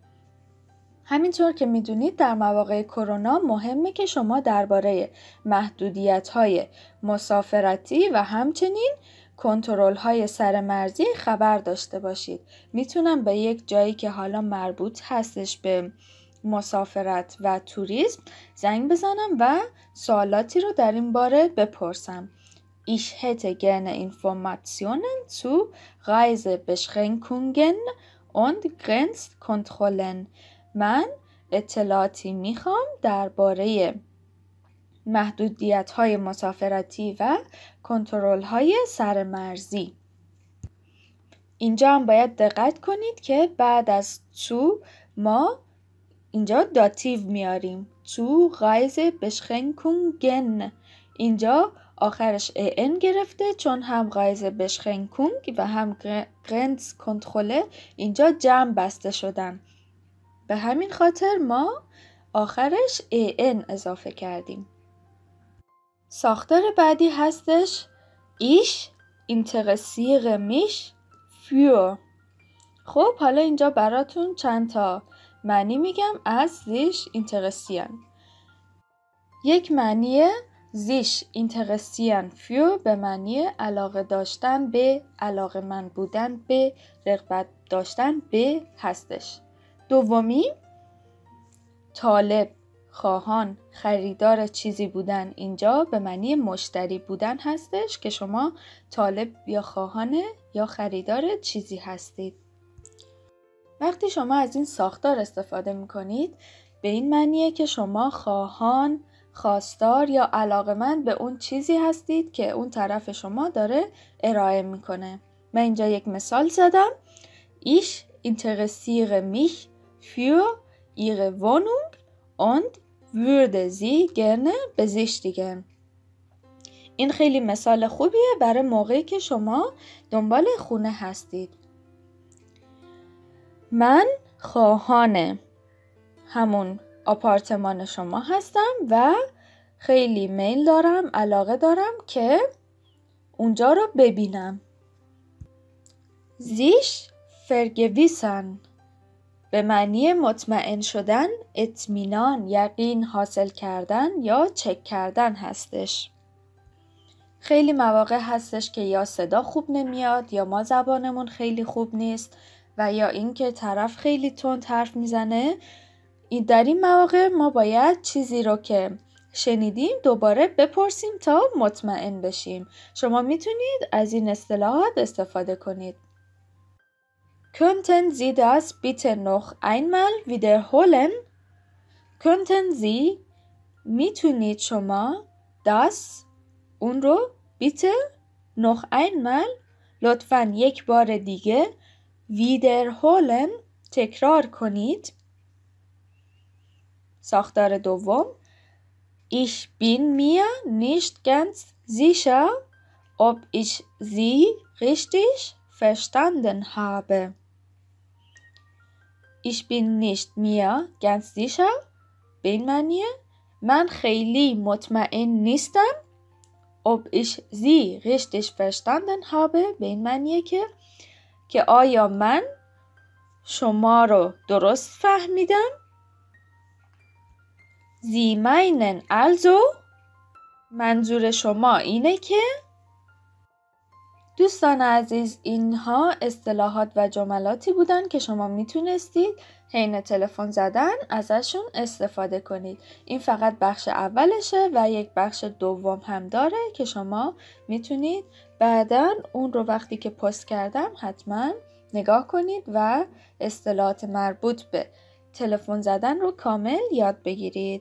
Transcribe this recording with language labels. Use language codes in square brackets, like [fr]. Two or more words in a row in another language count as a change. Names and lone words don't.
[fa] همینطور که میدونید در مواقع کرونا مهمه که شما درباره محدودیت‌های مسافرتی و همچنین کنترل‌های سرمرزی خبر داشته باشید. میتونم به یک جایی که حالا مربوط هستش به مسافرت و توریسم زنگ بزنم و سوالاتی رو در این باره بپرسم. [de] Ich hätte gerne Informationen zu Reisebeschränkungen und Grenzkontrollen. [fa] من اطلاعاتی میخوام درباره محدودیت‌های مسافرتی و کنترل‌های سرمرزی. اینجا هم باید دقت کنید که بعد از تو ما اینجا داتیو میاریم. [de] تو Reise Beschränkungen. [fa] اینجا آخرش ان گرفته چون هم [de] Reise Beschränkung [fa] و هم Grenzkontrolle اینجا جمع بسته شدن. به همین خاطر ما آخرش ان اضافه کردیم. ساختار بعدی هستش [de] Ich interessiere mich für. [fa] خب حالا اینجا براتون چند تا معنی میگم از [de] sich interessieren. [fa] یک معنی [de] sich interessieren für [fa] به معنی علاقه داشتن به، علاقه‌مند بودن به، رغبت داشتن به هستش. دومی طالب، خواهان، خریدار چیزی بودن اینجا به معنی مشتری بودن هستش که شما طالب یا خواهان یا خریدار چیزی هستید. وقتی شما از این ساختار استفاده میکنید به این معنیه که شما خواهان، خواستار یا علاقمند به اون چیزی هستید که اون طرف شما داره ارائه میکنه. من اینجا یک مثال زدم. [de] Ich interessiere mich für Ihre Wohnung und würde sie gerne besichtigen. [fa] این خیلی مثال خوبیه برای موقعی که شما دنبال خونه هستید. من خواهان همون آپارتمان شما هستم و خیلی میل دارم، علاقه دارم که اونجا رو ببینم. [de] sich vergewissern [fa] به معنی مطمئن شدن، اطمینان، یقین حاصل کردن یا چک کردن هستش. خیلی مواقع هستش که یا صدا خوب نمیاد یا ما زبانمون خیلی خوب نیست و یا اینکه طرف خیلی تند حرف میزنه. در این مواقع ما باید چیزی رو که شنیدیم دوباره بپرسیم تا مطمئن بشیم. شما میتونید از این اصطلاحات استفاده کنید. [de] Könnten Sie das bitte noch einmal wiederholen? Könnten Sie [fa] میتونید شما das اون رو [de] bitte noch einmal [fa] لطفاً یک بار دیگه wiederholen تکرار کنید. ساختار دوم [de] Ich bin mir nicht ganz sicher, ob ich Sie richtig verstanden habe. Ich bin nicht mir ganz sicher [fa] به این معنیه من خیلی مطمئن نیستم. [de] Ob ich Sie richtig verstanden habe [fa] به این معنیه که آیا من شما رو درست فهمیدم. [de] Sie meinen also [fa] منظور شما اینه که. دوستان عزیز اینها اصطلاحات و جملاتی بودن که شما میتونستید حین تلفن زدن ازشون استفاده کنید. این فقط بخش اولشه و یک بخش دوم هم داره که شما میتونید بعداً اون رو وقتی که پست کردم حتما نگاه کنید و اصطلاحات مربوط به تلفن زدن رو کامل یاد بگیرید.